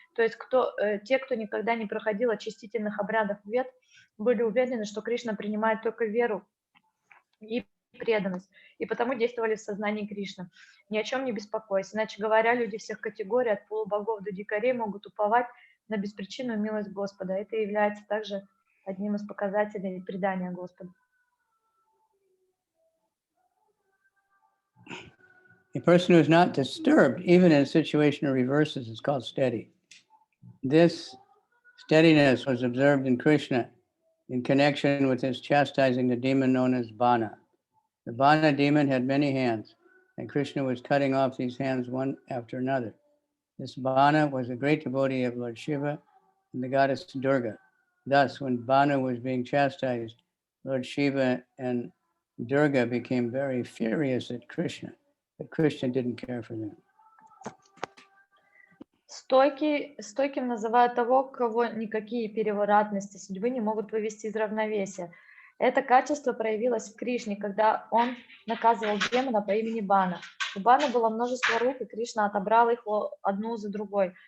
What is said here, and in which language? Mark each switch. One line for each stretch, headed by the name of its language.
Russian: То есть те, кто никогда не проходил очистительных обрядов вед, были уверены, что Кришна принимает только веру и преданность, и потому действовали в сознании Кришны. Ни о чем не беспокоясь. Иначе говоря, люди всех категорий, от полубогов до дикарей, могут уповать на беспричинную милость Господа. Это является также одним из показателей предания Господу.
English: A person who is not disturbed, even in a situation of reverses, is called steady. This steadiness was observed in Krishna in connection with his chastising the demon known as Bana. The Bana demon had many hands, and Krishna was cutting off these hands one after another. This Bana was a great devotee of Lord Shiva and the goddess Durga. Thus, when Bana was being chastised, Lord Shiva and Durga became very furious at Krishna, but Krishna didn't care for them.
Russian: Стойким называют того, кого никакие переворотности судьбы не могут вывести из равновесия. Это качество проявилось в Кришне, когда он наказывал демона по имени Бана. У Бана было множество рук, и Кришна отобрал их одну за другой.